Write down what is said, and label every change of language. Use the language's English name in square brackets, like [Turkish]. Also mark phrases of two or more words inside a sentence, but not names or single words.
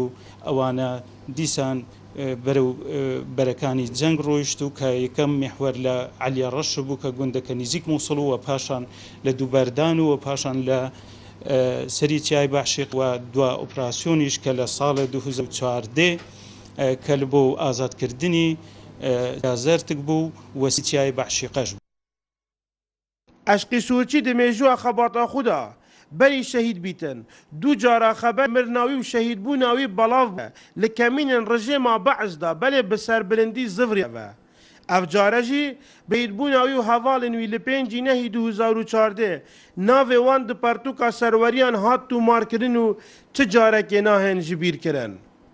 [Central Kurdish] ئەوانە دیسان بەرەو بەرەکانی جەنگ ڕۆیشت و کە یەکەم میحوەر لە عەلیە ڕەش بوو کە گوندەکە نزیک مووسڵ و پاشان لە دووبەردان و پاشان لە سەری چیای بەعشیق و دوا ئۆپراسیۆنیش کە لە ساڵە 2014 کە لە بۆ ئازادکردنی زەرتک بوو وەسی چیای بەعشیقەش بوو. [Kurdish] Eşqî Sûrçî di mêjûya xebata xwe de berî şehîd bîtin. Du cara xeber mirnawî û şehîdbûna wî belav be li kemînên rejêma Be'ez de belê bi serbilindî zivriye ve. Ev care jî bêdbûna wî û hevalên wî li 5 nehî 2014 navê wan di pertûka serweriyan hat tûmarkirin û çi carekê nahên ji bîr kirin.